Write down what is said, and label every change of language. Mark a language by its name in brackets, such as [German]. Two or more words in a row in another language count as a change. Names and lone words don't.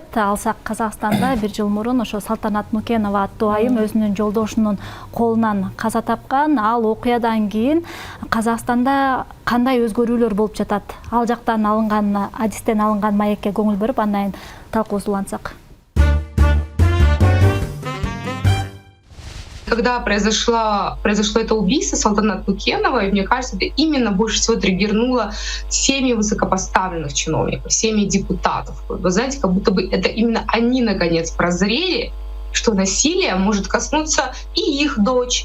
[Kyrgyz] Алсак Казакстанда бир жыл мурун ошо Салтанат Нукенова аттуу айым өзүнүн жолдошунун колунан каза тапкан. Ал окуядан кийин Казакстанда кандай өзгөрүүлөр болуп жатат? Ал жактан алынган адистен алынган маекке көңүл берип, андан талкуубузду улантсак. [Russian] Когда произошло это убийство Салтанат Нукеновой, мне кажется, это именно больше всего триггернуло семьи высокопоставленных чиновников, семьи депутатов. Вы знаете, как будто бы это именно они наконец прозрели что насилие может коснуться и их дочь.